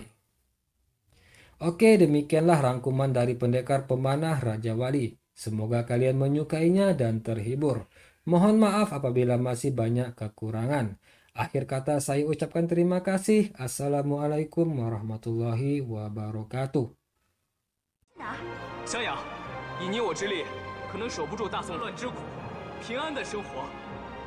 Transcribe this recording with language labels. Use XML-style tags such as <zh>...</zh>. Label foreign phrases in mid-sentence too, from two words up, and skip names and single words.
<id>Oke, demikianlah rangkuman dari Pendekar Pemanah Raja Wali. Semoga kalian menyukainya dan terhibur. Mohon maaf apabila masih banyak kekurangan. Akhir kata saya ucapkan terima kasih.</id> <ar>السلام عليكم ورحمة الله وبركاته.</ar> <zh>小雅，以你我之力，可能守不住大宋乱之苦，平安的生活</zh>